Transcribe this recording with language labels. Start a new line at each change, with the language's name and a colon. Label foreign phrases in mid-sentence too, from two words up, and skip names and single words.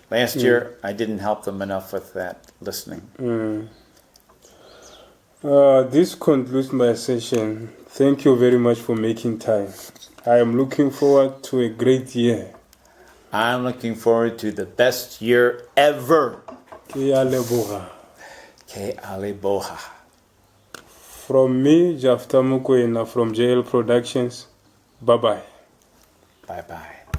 English: Last year, I didn't help them enough with that listening. This concludes my session. Thank you very much for making time. I am looking forward to a great year. I'm looking forward to the best year ever.
Northern Sotho: Ke a leboga. Ke a leboga.
English: From me, Japhta Mokoena from JL Productions. Bye-bye. Bye-bye.